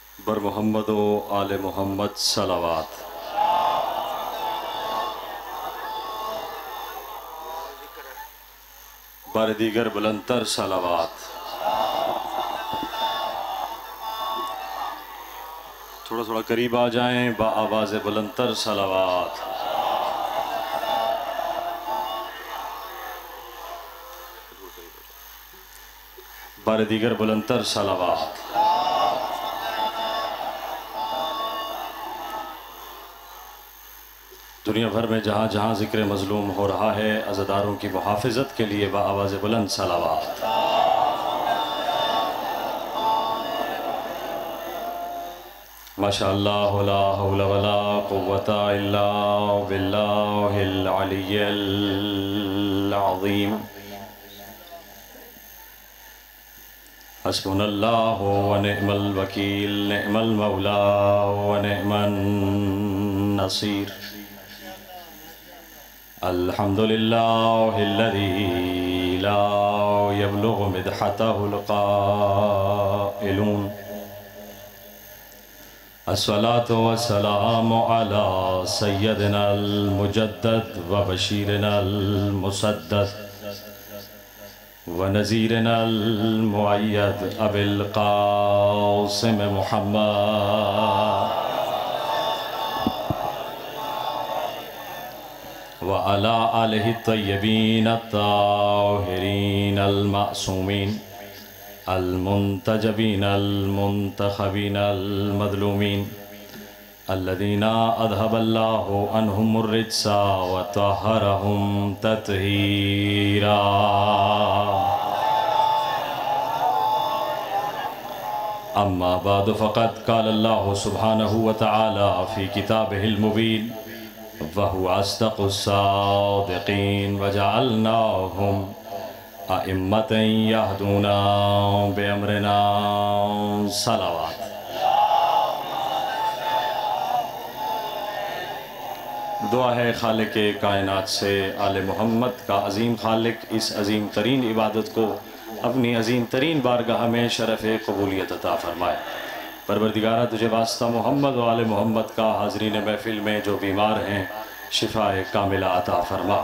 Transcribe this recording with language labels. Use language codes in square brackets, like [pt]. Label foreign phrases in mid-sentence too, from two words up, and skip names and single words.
[ur] بر محمد و آل محمد صلوات. بر دیگر بلندتر صلوات. تھوڑا تھوڑا قریب آ جائیں، با آواز بلندتر صلوات. بر دیگر بلندتر صلوات. دنیا بھر میں جہاں جہاں ذکر مظلوم ہو رہا ہے، عزاداروں کی محافظت کے لیے با آواز بلند صلوات. [ar] ماشاء الله لا حول ولا قوة إلا بالله العلي العظيم. حسبنا الله ونعم الوكيل، نعم المولى ونعم النصير. الحمد لله الذي لا يبلغ مدحته القائلون. الصلاة والسلام على سيدنا المجدد وبشيرنا المسدد ونذيرنا المؤيد أبي القاسم محمد وعلى آله الطيبين الطاهرين المعصومين المنتجبين المنتخبين المظلومين الذين أذهب الله عنهم الرجس وطهرهم تطهيرا. أما بعد فقد قال الله سبحانه وتعالى في كتابه المبين وهو أصدق الصادقين وجعلناهم أئمة يهدون بأمرنا صلوات. [ur] دعا ہے خالق کائنات سے آل محمد کا عظیم خالق اس عظیم ترین عبادت کو اپنی عظیم ترین بارگاہ میں شرف قبولیت عطا فرمائے. پروردگارا تجھے واسطہ محمد و آل محمد کا حاضرین محفل میں جو بیمار ہیں شفائے کاملہ عطا فرما.